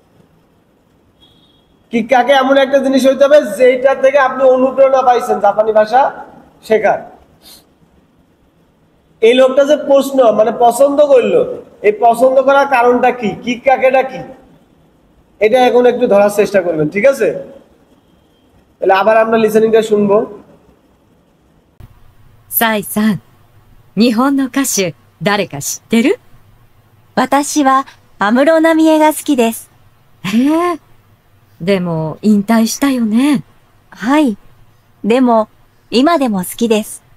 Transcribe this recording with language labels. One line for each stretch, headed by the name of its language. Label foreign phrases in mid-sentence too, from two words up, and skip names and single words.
Bangla: কিক্কাকে এমন একটা জিনিস হইতে হবে যেটা থেকে আপনি অনুপ্রেরণা পাইছেন জাপানি ভাষা শেখার। এই লোকটা যে প্রশ্ন মানে পছন্দ করলো, এই পছন্দ করার কারণটা কি, কিক্কাকেটা কি, এটা এখন একটু ধরার চেষ্টা করবেন, ঠিক আছে? তাহলে আবার আমরা লিসেনিংটা শুনবো।
Japanese: サイさん、日本の歌手、誰か知ってる？私は安室奈美恵が好きです。へえ。でも、引退したよね。はい。でも、今でも好きです。